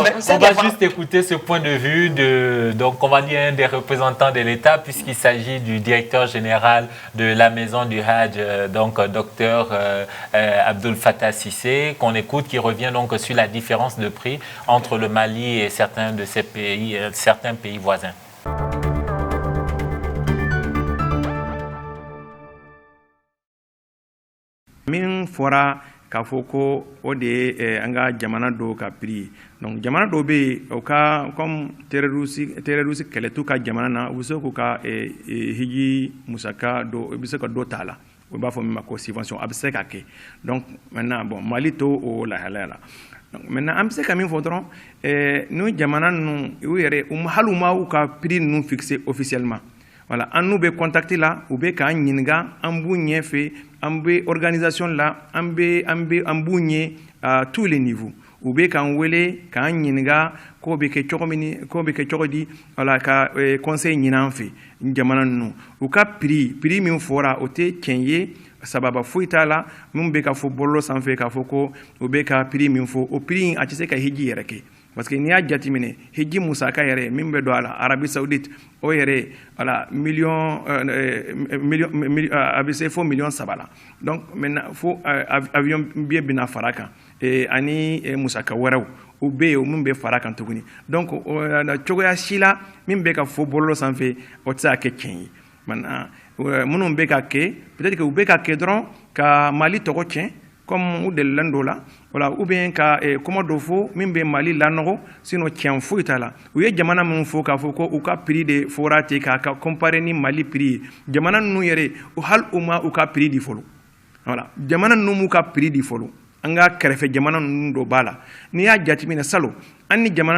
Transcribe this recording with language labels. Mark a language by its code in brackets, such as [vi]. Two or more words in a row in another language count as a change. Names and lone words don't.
[fr] On va juste écouter ce point de vue donc on va dire un des représentants de l'État, puisqu'il s'agit du directeur général de la maison du Hajj, donc docteur Abdul Fattah Cissé, qu'on écoute, qui revient donc sur la différence de prix entre le Mali et certains de ces pays, certains pays voisins. [bm] Min fɔra k'a fɔ ko o de ye an ka jamana dɔw ka prix donc jamana dɔw bɛ yen o ka [fr] comme terroriste [bm] kɛlɛtu ka jamana na u bɛ se k'u ka hiji musaka dɔ u bɛ se ka dɔ t'a la u b'a fɔ min ma ko subvention a bɛ se ka kɛ [fr] donc maintenant bon [bm] Mali to o lahalaya la [fr] donc maintenant [bm] an bɛ se ka min fɔ dɔrɔn n'u jamana ninnu u yɛrɛ hali u ma u ka prix ninnu [fr] fixer officiellement voilà [bm] an n'u bɛ contacter la u bɛ k'an ɲininka an b'u ɲɛfɛ an bɛ organisation la an b'u ɲɛ à [fr] tous les niveaux [bm] u bɛ k'an wele k'an ɲininka ko bɛ kɛ cogo di voilà ka conseil ɲini an fɛ jamana ninnu u ka prix min fɔra o tɛ tiɲɛ ye sababa foyi t'a la min bɛ ka fɔ bɔlɔlɔ sanfɛ k'a fɔ ko u bɛ ka prix min fɔ o prix a tɛ se ka hiji yɛrɛ kɛ [fr] parce que [bm] n'i y'a jateminɛ hiji musaka yɛrɛ min bɛ don a la Arabie Saoudite o yɛrɛ [fr] voilà million [bm] a bɛ se fo $3 la [fr] donc maintenant [bm] fo [fr] avion billet [bm] bɛna fara kan ani musaka wɛrɛw u bɛ yen min bɛ fara kan tuguni donc cogoya si la min bɛ ka fɔ bɔlɔlɔ sanfɛ o tɛ se ka kɛ tiɲɛ ye maintenant minnu bɛ ka kɛ [fr] peut-être que [bm] u bɛ ka kɛ dɔrɔn ka Mali tɔgɔ tiɲɛ comme u delilen dɔ la voilà [fr] ou bien [bm] ka kuma dɔ fɔ min bɛ Mali lanɔgɔ sinon tiɲɛ foyi t'a la u ye jamana min fɔ k'a fɔ ko u ka prix de fɔra ten k'a ka comparer ni Mali prix ye jamana ninnu yɛrɛ hali u ma u ka prix di fɔlɔ voilà jamana ninnu m'u ka prix di fɔlɔ an ka kɛrɛfɛ jamana ninnu dɔ b'a la n'i y'a jateminɛ salon an ni jamana